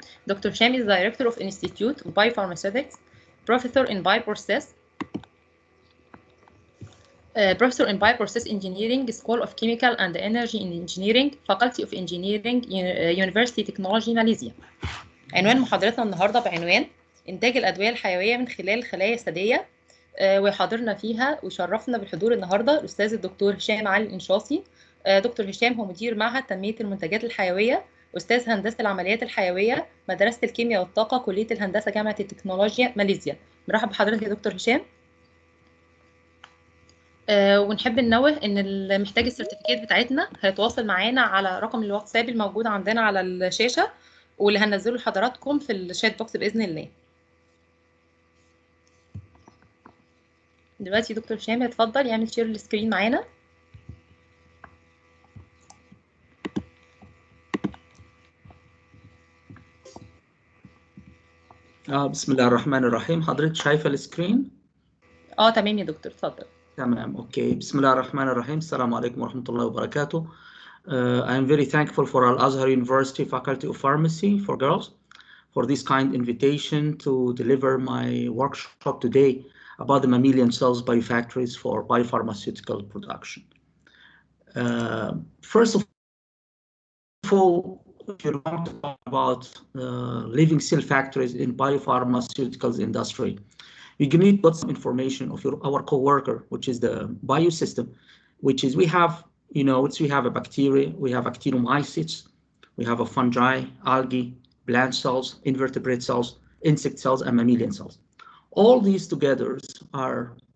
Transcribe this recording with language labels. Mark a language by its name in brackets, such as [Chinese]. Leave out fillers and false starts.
[English] Dr. Hisham is Director of Institute of Biopharmaceutics, Professor in Bioprocess, Professor in Bioprocess Engineering, School of Chemical and Energy Engineering, Faculty of Engineering, University Technology, Malaysia. [Arabic] عنوان محاضرتنا النهارده بعنوان إنتاج الأدوية الحيوية من خلال خلايا ثديية، ويحاضرنا فيها ويشرفنا بالحضور النهارده الأستاذ الدكتور هشام علي الانشاصي. دكتور هشام هو مدير معهد تنمية المنتجات الحيوية، أستاذ هندسة العمليات الحيوية، مدرسة الكيمياء والطاقة، كلية الهندسة، جامعة التكنولوجيا، ماليزيا. مرحبا بحضرتك يا دكتور هشام. ونحب ننوه ان اللي محتاج السيرتيفيكيت بتاعتنا هيتواصل معانا على رقم الواتساب الموجود عندنا على الشاشه واللي هننزله لحضراتكم في الشات بوكس باذن الله. دلوقتي دكتور هشام يتفضل يعمل شير السكرين معانا. بسم الله الرحمن الرحيم. حضرتك شايفه السكرين؟ تمام يا دكتور، اتفضل. تمام، اوكي. بسم الله الرحمن الرحيم. السلام عليكم ورحمة الله وبركاته. [English] I am very thankful for Al-Azhar University Faculty of Pharmacy for Girls for this kind invitation to deliver my workshop today about the mammalian cells biofactories for biopharmaceutical production. First of all, if you want to talk about living cell factories in biopharmaceuticals industry, you need to put some information of our co-worker, which is the biosystem, which is we have a bacteria, we have actinomycetes, we have a fungi, algae, plant cells, invertebrate cells, insect cells, and mammalian cells. All these together are